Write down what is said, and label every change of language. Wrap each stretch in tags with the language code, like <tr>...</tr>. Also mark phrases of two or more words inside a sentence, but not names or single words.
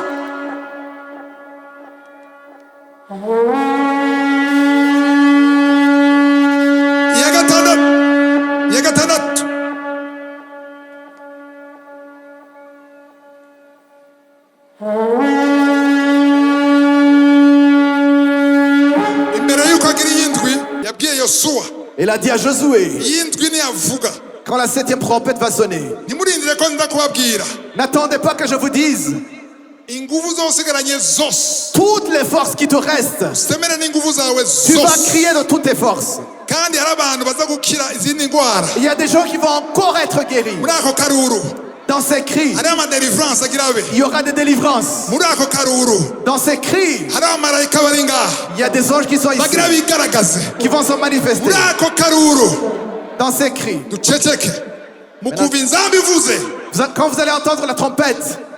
<rn>ya gatandatu imbere y'uko agira iyindwi yabwiye Yosuwa.</rn> <fr>Il a dit à Josué,</fr> <rn>iyindwi niyavuga</rn> <fr>quand la 7e trompette va sonner,</fr> <rn>ntimurindire ko nza kubabwira</rn> <fr>n'attendez pas que je vous dise</fr> <rn>inguvu zosigaranye zose</rn> <fr>toutes les forces qui te restent.</fr> <rn>usemere n'inguvu zawe</rn> <fr>Tu vas</fr> <rn>zose</rn> <fr>crier de toutes tes forces.</fr> <rn>kandi hari abantu baza gukira izindi ndwara</rn> <fr>Il y a des gens qui vont encore être guéris.</fr> <rn>muri ako karuru</rn> <fr>Dans ces cris,</fr> <rn>hari amadelivrance agira abe</rn> <fr>il y aura des délivrances.</fr> <rn>muri ako karuru</rn> <fr>Dans ces cris,</fr> <rn>hari abamarayika bari ngaha</rn> <fr>il y a des anges qui sont ici,</fr> <rn>bagira bigaragaze</rn> <fr>qui vont se manifester.</fr> <rn>muri ako karuru</rn> <fr>Dans ces cris,</fr> <rn>duceceke mukumva inzambi ivuze</rn> <fr>quand vous allez entendre la trompette,</fr>